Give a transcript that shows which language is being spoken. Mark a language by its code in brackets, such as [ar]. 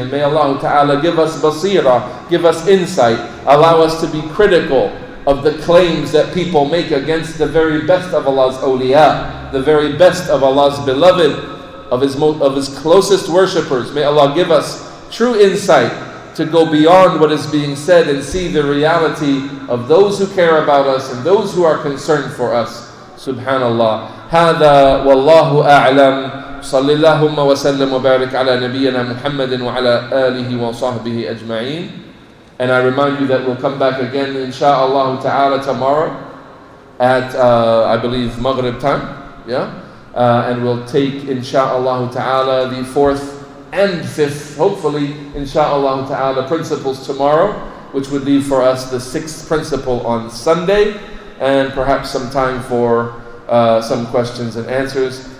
[en] And may Allah Ta'ala give us basira, give us insight, allow us to be critical of the claims that people make against the very best of Allah's awliya, the very best of Allah's beloved, of His closest worshippers. May Allah give us true insight to go beyond what is being said and see the reality of those who care about us and those who are concerned for us. [ar] Subhanallah. هذا والله أعلم. صلى اللهم وسلم وبارك على نبينا محمد وعلى آله وصحبه أجمعين. [en] And I remind you that we'll come back again, insha'Allah ta'ala, tomorrow at, I believe, Maghrib time. Yeah? And we'll take, insha'Allah ta'ala, the 4th and 5th, hopefully, insha'Allah ta'ala, principles tomorrow, which would leave for us the 6th principle on Sunday, and perhaps some time for some questions and answers.